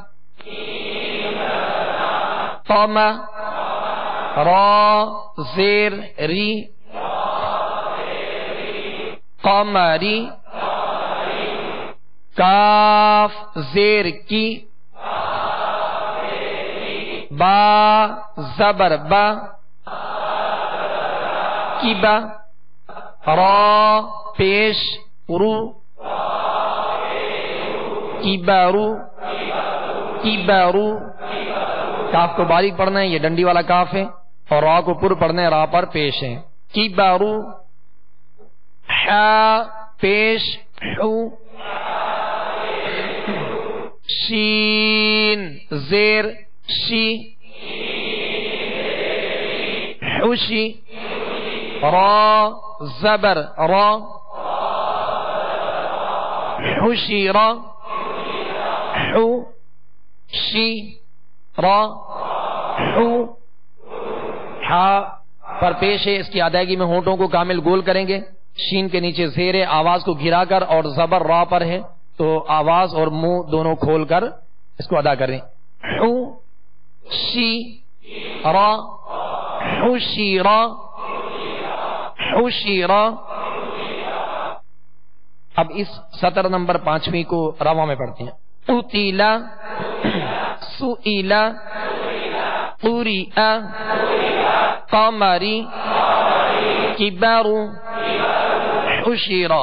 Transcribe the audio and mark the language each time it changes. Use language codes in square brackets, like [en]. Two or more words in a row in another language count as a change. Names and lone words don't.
[ur] قام را زیر ری قمری کاف زیر کی با زبر با کی با را پیش رو کی بارو کی بارو کاف کو باریک پڑھنا ہے، یہ ڈنڈی والا کاف ہے، اور را کو پر پڑھنا ہے، را پر پیش ہے. کی بارو حا پیش حو شین زیر شی حوشی را زبر را حوشی را حو شی را حو حا پر پیش ہے، اس کی ادائیگی میں ہونٹوں کو کامل گول کریں گے. شین کے نیچے زیر آواز کو گرا کر اور زبر را پر ہے تو آواز اور منہ دونوں کھول کر اس کو ادا کریں. [ar] حو شی را حوشی را حوشی را. [ur] اب اس سطر نمبر 5 کو رواں میں پڑھتے ہیں. [ar] قتل سئل قرئ قمری کبر حشر.